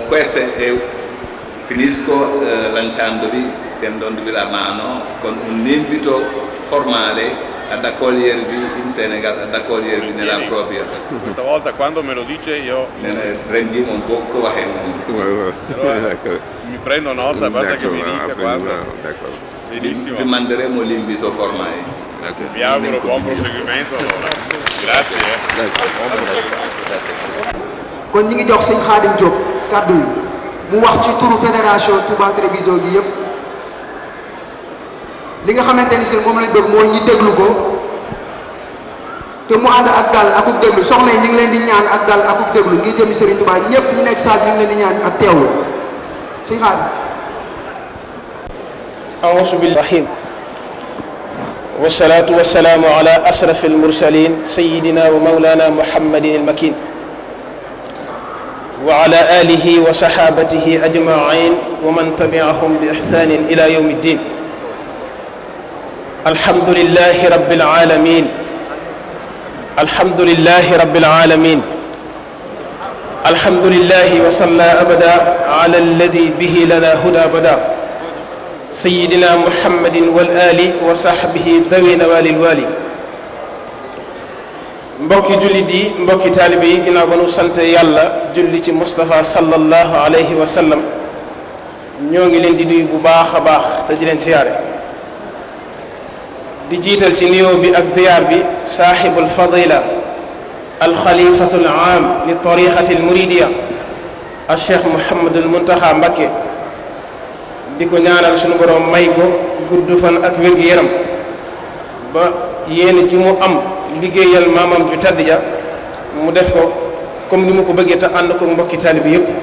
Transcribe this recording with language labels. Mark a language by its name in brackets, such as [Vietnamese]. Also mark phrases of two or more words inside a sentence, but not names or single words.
[Italian] Questo è, finisco lanciandovi, tendondovi la mano con un invito formale ad accogliervi in Senegal, ad accogliervi nella propria. Questa volta quando me lo dice io rendiamo un po' mi prendo nota, basta che mi dica quando. Benissimo. Vi manderemo l'invito formale. Vi auguro buon proseguimento allora. Grazie. [Wolof] kon ñi ngi jox sëñ Khadim Diop kàddu yi mu wax ci turu fédération Touba Télévision gi yëpp li nga xamante ni seen moom lañ bëgg mooy ñi déglu ko te mu ànd ak dal akuk déglu soxna yi ñu ngi leen di ñaan ak dal akuk déglu ngir jëmi Serigne Touba ñëpp ñu nekk saal ñu ngi leen di ñaan ak teewlu sëñ Khadim. [Arabic] أعوذ بالله الرحيم والصلاة والسلام على أشرف المرسلين سيدنا ومولانا محمد المكين وعلى آله وصحابته أجمعين ومن تبعهم بإحسان إلى يوم الدين. الحمد لله رب العالمين. الحمد لله رب العالمين. الحمد لله وصلى أبدا على الذي به لنا هدى بدا سيدنا محمد والآل وصحبه ذوي نوال الوالي. [Wolof] mbokki jullit yi mbokki taalibe yi ginnaaw ba nu sant yàlla julli ci Moustapha [Arabic] صلى الله عليه وسلم [Wolof] ñoo ngi leen di nuyu bu baax a baax te di leen siyaare di jiital ci nuyoo bi ak ziyaar bi [Arabic] صاحب الفضيلة الخليفة العام للطريقة المريدية [Wolof] al cheikh Mouhamadul Muntaxa Mbakke di ko ñaanal sunu borom may ko gudd fan ak wér-gu-yaram ba yéen ji mu am liggéeyal maamam ju tedd ja mu def ko comme ni mu ko bëggee te ànd ko mbokki taalibe bi yëpp.